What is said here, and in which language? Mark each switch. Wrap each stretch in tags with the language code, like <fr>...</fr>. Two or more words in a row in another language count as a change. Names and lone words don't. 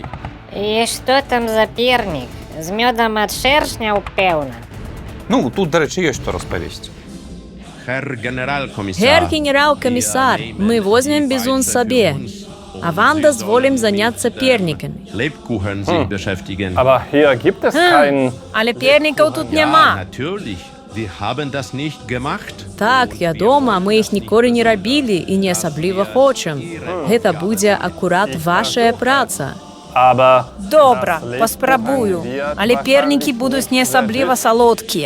<be>І што там за пернік? З мёдам ад шэршняў, пэўна. Ну, тут, дарэчы, ёсць што распавесці. Гер генерал-комиссар, мы возьмем бізун сабе, а вам дазволім заняцца пернікамі.</be> <de>Aber hier gibt es keinen.</de> <be>Але пернікаў тут няма. Так, вядома, мы іх ніколі не рабілі і не асабліва хочам. Гэта будзе акурат вашая праца.</be> <de>Aber</de> <be>Добра, паспрабую, але пернікі будуць не асабліва салодкія.</be>